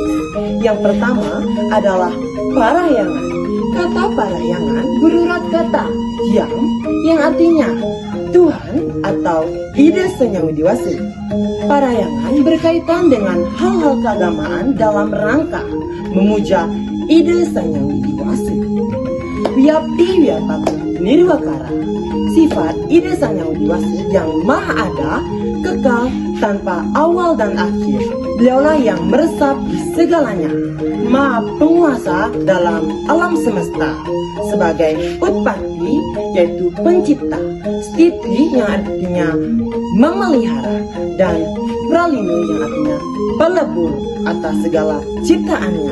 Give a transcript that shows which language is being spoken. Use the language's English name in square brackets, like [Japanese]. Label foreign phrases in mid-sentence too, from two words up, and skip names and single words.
[Indonesian] Yang pertama adalah parayangan. Kata parayangan berurat kata yang artinya Tuhan atau Ida Sang Yang Widi-Wasi. Parayangan berkaitan dengan hal-hal keagamaan dalam rangka memuja Ida Sang Yang Widi-Wasi. [Sanskrit] Wiyapti wiyapati nirwakara, [Indonesian] sifat ide Sang Yang Widi Wase yang maha ada, kekal, tanpa awal dan akhir. Beliaulah yang meresap di segalanya, maha penguasa dalam alam semesta. Sebagai Utpati, yaitu pencipta, Stiti yang artinya memelihara, dan Pralinu yang artinya pelebur atas segala ciptaannya.